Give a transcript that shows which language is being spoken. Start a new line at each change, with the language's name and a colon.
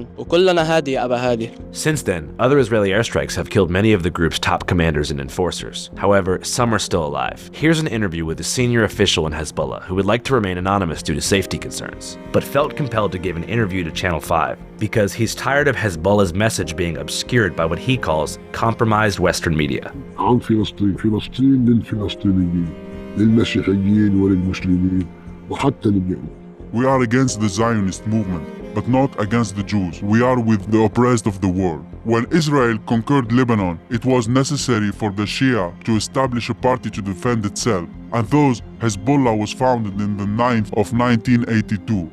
English: Since then, other Israeli airstrikes have killed many of the group's top commanders and enforcers. However, some are still alive. Here's an interview with a senior official in Hezbollah who would like to remain anonymous due to safety concerns, but felt compelled to give an interview to Channel 5 because he's tired of Hezbollah's message being obscured by what he calls compromised Western media.
Arabic: عن فلسطين للفلسطينيين للمسيحيين وللمسلمين وحتى لليهود.
English: We are against the Zionist movement, but not against the Jews. We are with the oppressed of the world. When Israel conquered Lebanon, it was necessary for the Shia to establish a party to defend itself. And thus, Hezbollah was founded in the 9th of 1982.